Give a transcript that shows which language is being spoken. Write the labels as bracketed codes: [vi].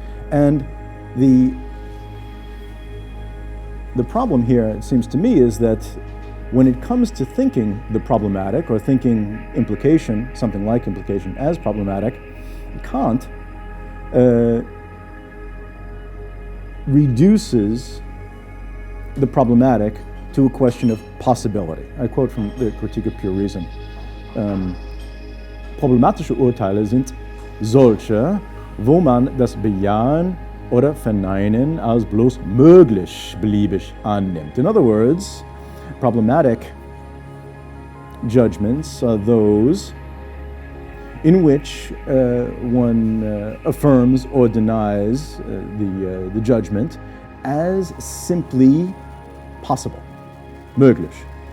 [en] And the problem here, it seems to me, is that when it comes to thinking the problematic or thinking implication, something like implication, as problematic, Kant reduces the problematic to a question of possibility. I quote from the Critique of Pure Reason. [de] Problematische Urteile sind solche, wo man das Bejahen oder Verneinen als bloß möglich beliebig annimmt. [en] In other words, problematic judgments are those in which one affirms or denies the judgment as simply possible, möglich.